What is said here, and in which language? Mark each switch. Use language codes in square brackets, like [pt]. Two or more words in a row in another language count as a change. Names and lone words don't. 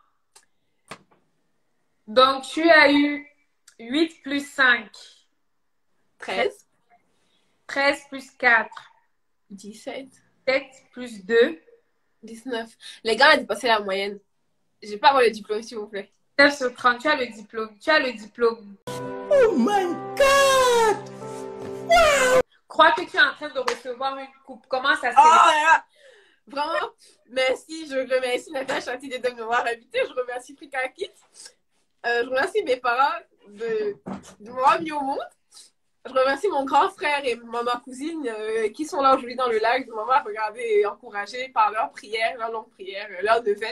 [fr] Donc, tu as eu 8 plus 5. 13. 13 plus 4. 17. 7 plus 2. 19. Les gars, on a dépassé la moyenne. Je vais pas avoir le diplôme, s'il vous plaît. 9 sur 30, tu as le diplôme. Tu as le diplôme. [en] Oh my God! [fr] Crois que tu es en train de recevoir une coupe. Comment ça se Oh fait? là là! Vraiment, merci. Je remercie Natacha Chantier de m'avoir invité. Je remercie Frika Kids. Je remercie mes parents de m'avoir mis au monde. Je remercie mon grand frère et ma cousine qui sont là aujourd'hui dans le live, de m'avoir regardé et encouragé par leurs prières, leurs longues prières, leurs neuvaines.